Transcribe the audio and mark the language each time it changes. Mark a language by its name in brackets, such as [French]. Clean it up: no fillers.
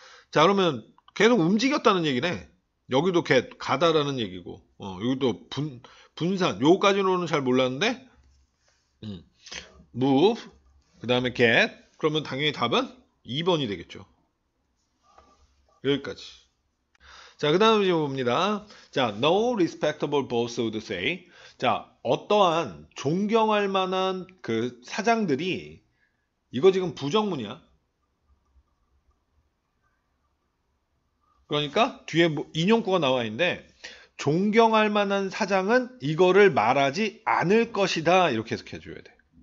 [Korean] 자, 그러면 계속 움직였다는 얘기네. 여기도 가다라는 얘기고, 여기도 분산, 요거까지로는 잘 몰랐는데, move, 그 다음에 get, 그러면 당연히 답은 2번이 되겠죠. 여기까지. 자, 그 다음 지금 봅니다. [English] 자, no respectable boss would say. [Korean] 자, 어떠한 존경할 만한 그 사장들이, 이거 지금 부정문이야. 그러니까 뒤에 인용구가 나와 있는데, 존경할 만한 사장은 이거를 말하지 않을 것이다. 이렇게 해석해 줘야 돼.